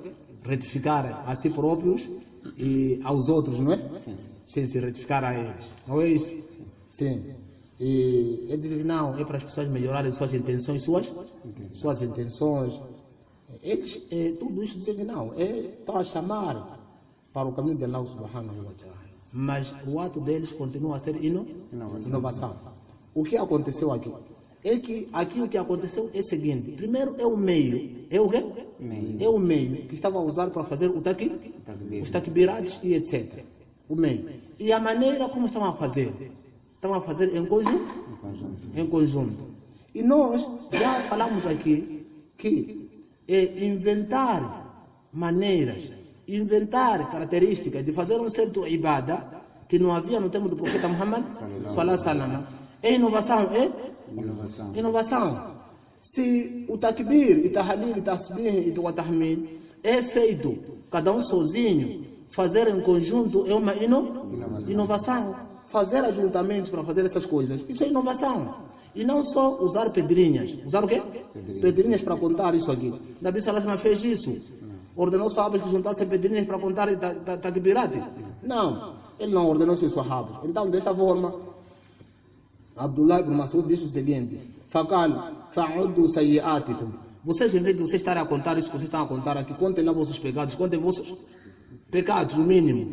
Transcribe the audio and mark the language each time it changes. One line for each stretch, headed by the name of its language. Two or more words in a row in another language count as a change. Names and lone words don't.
Portuguese: Retificar a si próprios e aos outros, não é? Sim. Se retificar a eles. Não é isso? Sim. E ele diz que não, é para as pessoas melhorarem suas intenções, suas intenções. Eles, tudo isso dizem que não, estão a chamar para o caminho de Allah
Arabic: سبحانه وتعالى.
Portuguese: Mas o ato deles continua a ser inovação. O que aconteceu aqui? É que aqui o que aconteceu é o seguinte: primeiro é o meio. É o quê? É o meio que estava a usar para fazer os takbirats e etc. O meio. E a maneira como estavam a fazer? Estavam a fazer em conjunto. E nós já falamos aqui que inventar maneiras, inventar características de fazer um certo ibada que não havia no tempo do profeta Muhammad
Arabic: صلى الله عليه وسلم
Portuguese: é inovação, inovação. Se o takbir, e tahlil, e tasbih, e o tahmid é feito cada um sozinho, fazer em conjunto é uma inovação. Fazer ajuntamentos para fazer essas coisas, isso é inovação. E não só usar pedrinhas. Usar o quê? Pedrinhas para contar isso aqui.
Arabic: نبي صلى الله عليه وسلم
Portuguese: fez isso. Ordenou sahabas que juntassem pedrinhas para contar takbirat. Não, ele não ordenou seus sahabas. Então, desta forma, Abdullah ibn Mas'ud disse o seguinte:
Arabic: فقال فعدوا سيئاتكم.
Portuguese: Vocês, em vez de vocês estarem a contar isso que vocês estão a contar aqui, contem lá vossos pecados, contem vossos pecados, no mínimo.